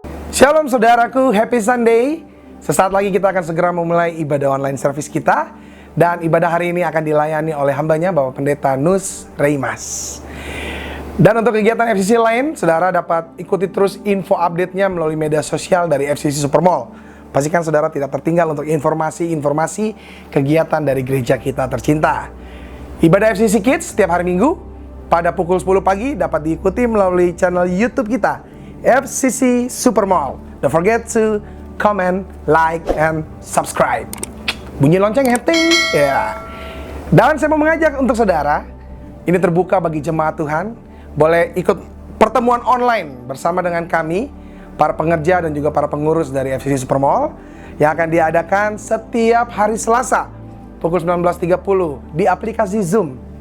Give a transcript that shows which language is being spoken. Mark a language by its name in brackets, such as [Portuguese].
[Indonesian] Shalom saudaraku, [English] happy Sunday. [Indonesian] Sesaat lagi kita akan segera memulai ibadah [English] online service [Indonesian] kita. Dan ibadah hari ini akan dilayani oleh hambanya Bapak Pendeta Nus Reimas. Dan untuk kegiatan FCC lain, saudara dapat ikuti terus info update-nya melalui media sosial dari FCC Supermall. Pastikan saudara tidak tertinggal untuk informasi-informasi kegiatan dari gereja kita tercinta. Ibadah FCC Kids setiap hari Minggu pada pukul 10 pagi dapat diikuti melalui channel YouTube kita, FCC Supermall. [English] Don't forget to comment, like, and subscribe. [Indonesian] Bunyi lonceng heting, ya. Dan saya mau mengajak untuk saudara, ini terbuka bagi jemaat Tuhan, boleh ikut pertemuan online bersama dengan kami, para pengerja dan juga para pengurus dari FCC Supermall, yang akan diadakan setiap hari Selasa, pukul 19.30 di aplikasi Zoom.